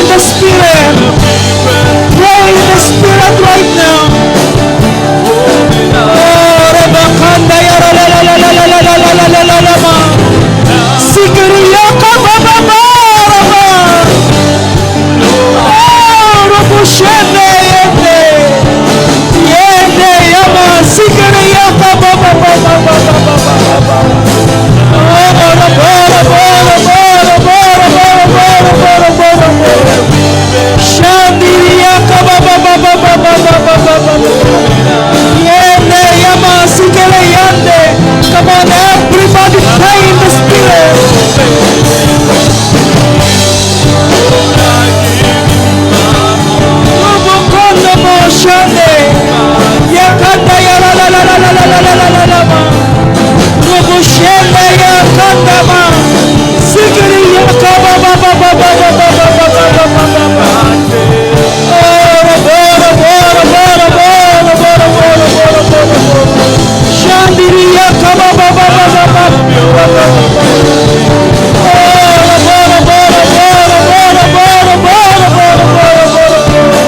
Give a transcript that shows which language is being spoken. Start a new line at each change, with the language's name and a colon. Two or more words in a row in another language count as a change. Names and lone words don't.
English: Spirit. Pray in the Spirit right now. Oh, Rabakanda yara la la la la la la la la la la la ma. Sikiriya ka ba ba ba ba. Oh, Rabushende yende. Yende yama sikiriya ka ba ba ba ba ba ba ba ba ba. Oh, bora bora bora bora bora bora bora bora bora. Shandiriya ka ba ba ba ba ba ba ba ba ba ba. Yende yama sikiriya yende. Come on, everybody pray in the Spirit. Rubukondo mo shande. Yakanda ya la la la la la la la la la la la ma. Rubushende yakanda ma. Sikiri yakaba ba ba ba ba ba ba ba ba ba ba ba ba ba. Ora bora bora bora bora bora bora bora bora bora. Shandiri yakaba ba ba ba ba ba ba ba ba ba. Ora bora bora bora bora bora bora bora bora bora bora.